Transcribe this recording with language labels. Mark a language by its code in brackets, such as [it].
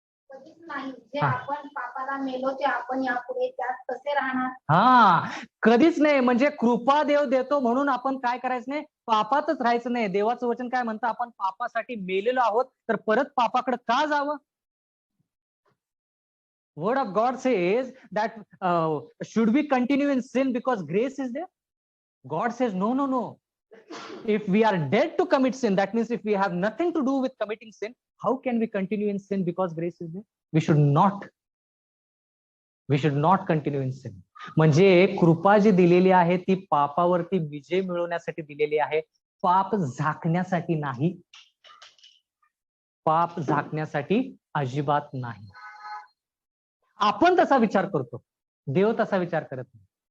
[mr] कधीच नाही. जे आपण पापाला मेलो ते आपण यापुढे त्यात कसे राहणार? हा, कधीच नाही. म्हणजे कृपा देव देतो म्हणून आपण काय करायचं नाही? पापातच राहायचं नाही. देवाचं वचन काय म्हणतं? आपण पापासाठी मेलेलो आहोत तर परत पापाकडे का जावं? [en] Word of God says that should we continue in sin because grace is there? God says no. If we are dead to commit sin, that means if we have nothing to do with committing sin, how can we continue in sin because grace is there? We should not continue in sin. [mr] म्हणजे कृपा जी दिलेली आहे ती पापावरती विजय मिळवण्यासाठी दिलेली आहे, पाप झाकण्यासाठी नाही. पाप झाकण्यासाठी अजिबात नाही. आपण तसा विचार करतो, देव तसा विचार करत नाही.